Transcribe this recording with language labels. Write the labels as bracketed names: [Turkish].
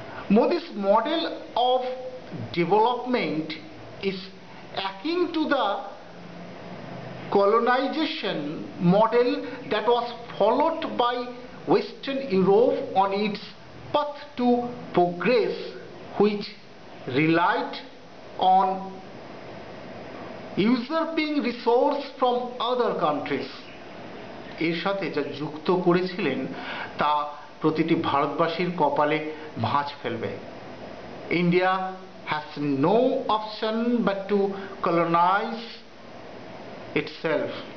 [English] Modi's model of development is akin to the colonization model that was followed by Western Europe on its path to progress, which relied on usurping resource from other countries. [Bangla] এর সাথে যা যুক্ত করেছিলেন তা প্রতিটি ভারতবাসীর কপালে ভাঁজ ফেলবে। [English] India has no option but to colonize itself.